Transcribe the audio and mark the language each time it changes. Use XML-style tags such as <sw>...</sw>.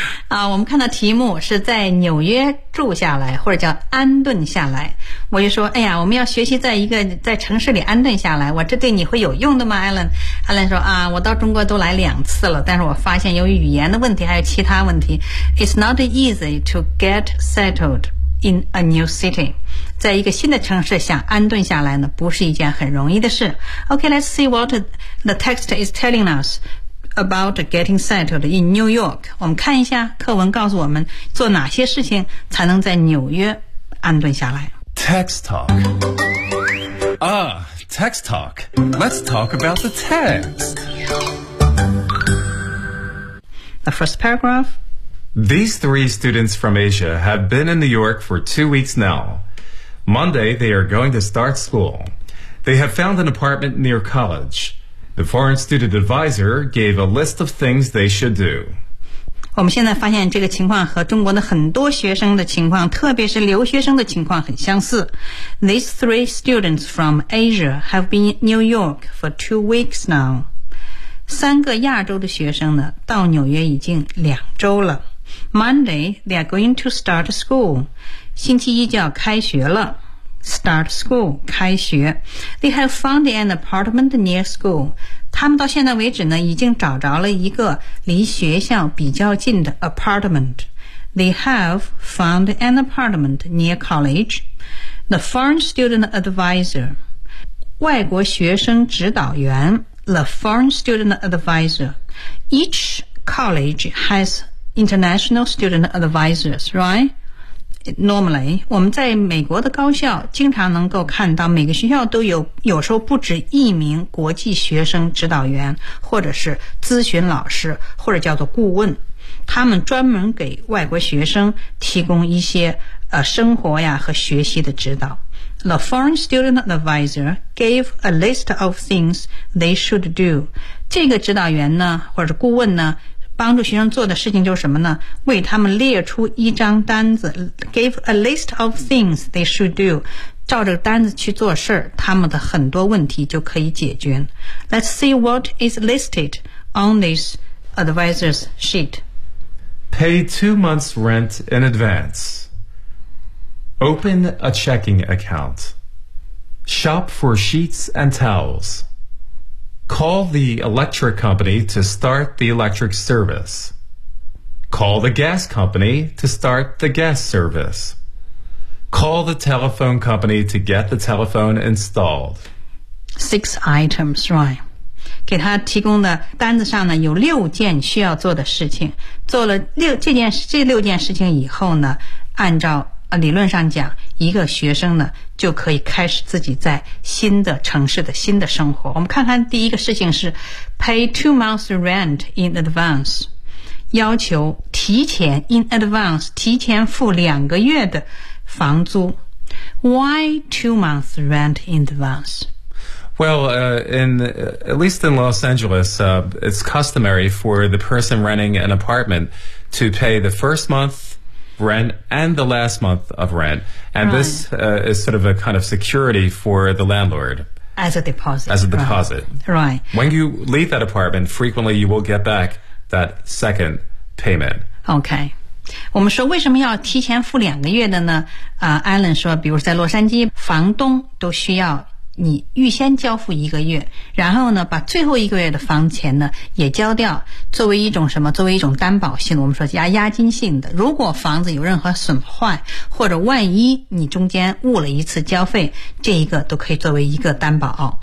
<zh>我们看到题目是在纽约住下来或者叫安顿下来，我就说哎呀，我们要学习在城市里安顿下来，我这对你会有用的吗 Alan 说啊，我到中国都来两次了，但是我发现由于语言的问题还有其他问题，</zh> <en>It's not easy to get settled in a new city，</en> <zh>在一个新的城市想安顿下来呢，不是一件很容易的事。</zh> <en>OK, let's see what the text is telling usabout getting settled in New York. 我们看一下课文告诉我们做哪些事情才能在纽约安顿下来。 Text talk. Text talk. Let's talk about the text. The first paragraph. These three students from Asia have been in New York for 2 weeks now. Monday, they are going to start school. They have found an apartment near college. The foreign student advisor gave a list of things they should do.</en> <zh>我们现在发现这个情况和中国的很多学生的情况，特别是留学生的情况很相似。</zh> <en>These three students from Asia have been in New York for 2 weeks now.</en> <zh>三个亚洲的学生呢，到纽约已经两周了。</zh> <en>Monday, they are going to start school.</en> <zh>星期一就要开学了。</zh> <en>Start school,</en> <zh>开学。</zh> <en>They have found an apartment near school.</en> <zh>他们到现在为止呢，已经找着了一个离学校比较近的 apartment.</zh> <en>They have found an apartment near college. The foreign student advisor,</en> <zh>外国学生指导员</zh> <en>the foreign student advisor. Each college has international student advisors, right?</en> <zh>Normally, 我们在美国的高校经常能够看到每个学校都有时候不止一名国际学生指导员或者是咨询老师或者叫做顾问，他们专门给外国学生提供一些生活呀和学习的指导。</zh> <en>The foreign student advisor gave a list of things they should do.</en> <zh>这个指导员呢或者顾问呢帮助学生做的事情就是什么呢？为他们列出一张单子，</zh> <en>gave a list of things they should do.</en> <zh>照着单子去做事，他们的很多问题就可以解决。</zh> <en>Let's see what is listed on this advisor's sheet. Pay 2 months rent in advance. Open a checking account. Shop for sheets and towels. Call the electric company to start the electric service. Call the gas company to start the gas service. Call the telephone company to get the telephone installed. Six items, right?</en> <zh>给他提供的单子上呢有六件需要做的事情。做了这六件事情以后呢，按照理论上讲，一个学生呢就可以开始自己在新的城市的新的生活。我们看看第一个事情是</zh> <en>pay 2 months rent in advance，</en> <zh>要求提前 in advance 提前付两个月的房租。</zh> <en>Why 2 months rent in advance？ Well, at least in Los Angeles, it's customary for the person renting an apartment to pay the first month rent and the last month of rent. And right. this is sort of a kind of security for the landlord. As a deposit. Right. When you leave that apartment, frequently you will get back that second payment. Okay.</en> <zh>我们说为什么要提前付两个月的呢？Alan 说，比如在洛杉矶，房东都需要你预先交付一个月，然后呢，把最后一个月的房钱呢也交掉，作为一种什么？作为一种担保性的，我们说加押金性的。如果房子有任何损坏，或者万一你中间误了一次交费，这一个都可以作为一个担保。</zh>